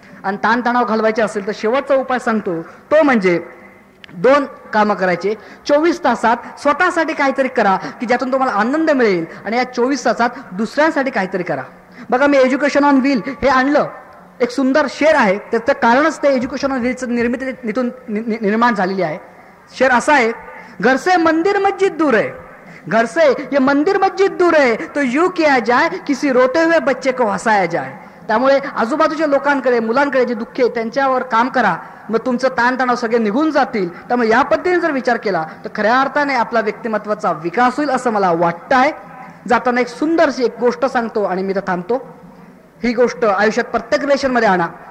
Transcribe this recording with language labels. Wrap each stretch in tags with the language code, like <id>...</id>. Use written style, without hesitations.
<mr>आणि ताणतणाव घालवायचे असेल तर शेवटचा उपाय सांगतो, तो म्हणजे 2 कामं करायचे. 24 तासात स्वतःसाठी काहीतरी करा की ज्यातून तुम्हाला आनंद मिळेल, आणि या 24 तासात दुसऱ्यांसाठी काहीतरी करा. बघा मी एज्युकेशन ऑन व्हील हे आणलं, एक सुंदर शेर आहे. त्याचं कारणच ते एज्युकेशन ऑन व्हीलचं निर्माण झालेली आहे. शेर असा आहे,</mr> <hi>घर से मंदिर मस्जिद दूर है, घर से ये मंदिर मस्जिद दूर है, तो यूं किया जाए किसी रोते हुए बच्चे को हसाया जाए.</hi> <mr>त्यामुळे आजूबाजूच्या लोकांकडे, मुलांकडे जे दुःख आहे त्यांच्यावर काम करा, मग तुमचं ताणतणाव सगळे निघून जातील. त्यामुळे या पद्धतीने जर विचार केला तर खऱ्या अर्थाने आपला व्यक्तिमत्वाचा विकास होईल असं मला वाटतं आहे. जाताना एक सुंदरशी एक गोष्ट सांगतो आणि मी तर थांबतो. ही गोष्ट आयुष्यात प्रत्येक रिलेशनमध्ये आणा.</mr>